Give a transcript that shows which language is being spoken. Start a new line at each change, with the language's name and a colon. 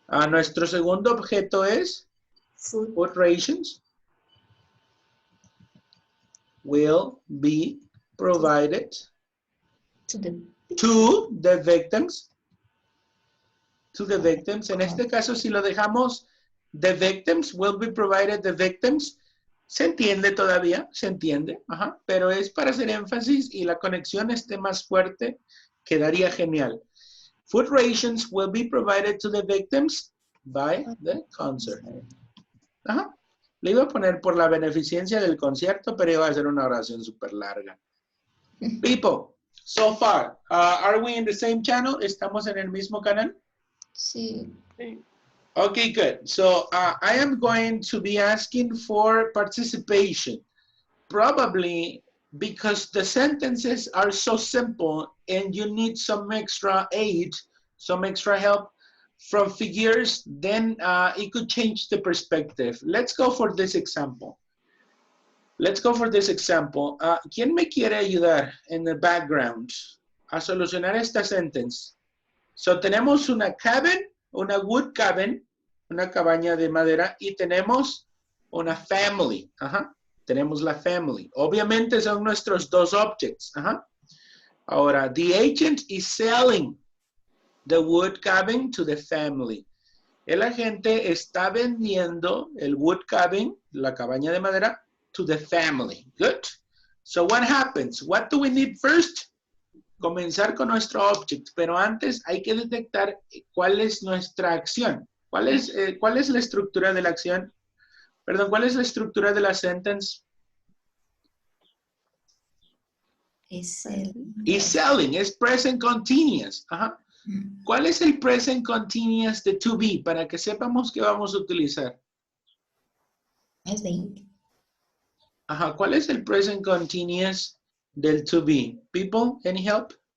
Spanish: Nuestro segundo objeto es
English: food rations will be provided to the victims. To the victims.
Spanish: En este caso, si lo dejamos
English: the victims will be provided the victims,
Spanish: se entiende todavía, se entiende, pero es para hacer énfasis y la conexión esté más fuerte, quedaría genial.
English: Food rations will be provided to the victims by the concert.
Spanish: Le iba a poner por la beneficencia del concierto, pero iba a hacer una oración súper larga.
English: People, so far, are we in the same channel?
Spanish: ¿Estamos en el mismo canal? Sí.
English: Okay, good. So I am going to be asking for participation, probably because the sentences are so simple and you need some extra aid, some extra help from figures, then it could change the perspective. Let's go for this example. Let's go for this example.
Spanish: ¿Quién me quiere ayudar
English: in the background
Spanish: a solucionar esta sentence? So tenemos una cabin, una wood cabin, una cabaña de madera, y tenemos una family. Tenemos la family. Obviamente son nuestros dos objects.
English: Ahora, the agent is selling the wood cabin to the family.
Spanish: El agente está vendiendo el wood cabin, la cabaña de madera,
English: to the family. Good. So what happens? What do we need first?
Spanish: Comenzar con nuestro object, pero antes hay que detectar cuál es nuestra acción. ¿Cuál es la estructura de la acción? Perdón, ¿cuál es la estructura de la sentence?
English: Is selling, es present continuous.
Spanish: ¿Cuál es el present continuous de to be? Para que sepamos qué vamos a utilizar. Es being. ¿Cuál es el present continuous del to be?
English: People, any help?